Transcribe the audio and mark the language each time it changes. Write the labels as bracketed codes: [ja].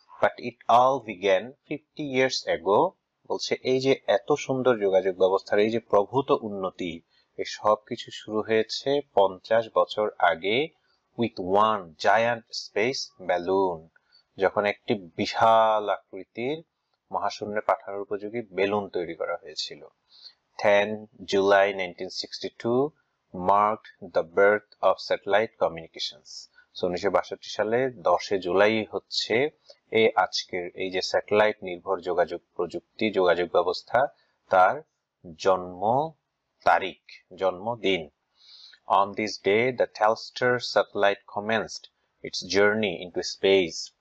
[en] But it all began 50 years ago। [bn] বলছে এই যে এত সুন্দর যোগাযোগ ব্যবস্থার এই যে প্রভূত উন্নতি, এই সব কিছু শুরু হয়েছে 50 বছর আগে [en] with one giant space balloon, [bn] যখন একটি বিশাল আকৃতির মহাশূন্যে পাঠানোর উপযোগী বেলুন তৈরি করা হয়েছিল। [en] 10 July 1962 marked the birth of satellite communications. [bn] 1962 সালে 10 জুলাই হচ্ছে এই আজকের এই যে স্যাটেলাইট নির্ভর যোগাযোগ প্রযুক্তি, যোগাযোগ ব্যবস্থা, তার জন্ম তারিখ, জন্মদিন। [en] On this day, the Telstar satellite commenced its journey into space.